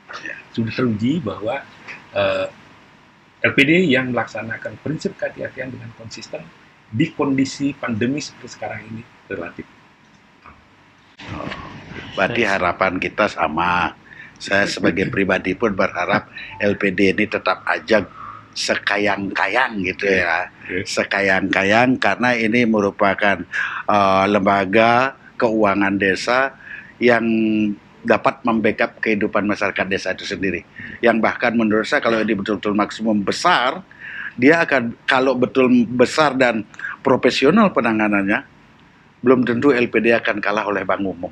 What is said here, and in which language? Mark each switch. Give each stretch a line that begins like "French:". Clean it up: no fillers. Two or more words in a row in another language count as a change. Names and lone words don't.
Indonesian: Sudah teruji bahwa LPD yang melaksanakan prinsip kehati-hatian dengan konsisten di kondisi pandemi seperti sekarang ini relatif. Berarti harapan kita sama. Saya sebagai pribadi pun berharap LPD ini tetap aja sekayang-kayang gitu ya. Sekayang-kayang karena ini merupakan lembaga keuangan desa yang dapat membackup kehidupan masyarakat desa itu sendiri. Yang bahkan menurut saya kalau ini betul-betul maksimum besar dia akan, kalau betul besar dan profesional penanganannya, belum tentu LPD akan kalah oleh bank umum.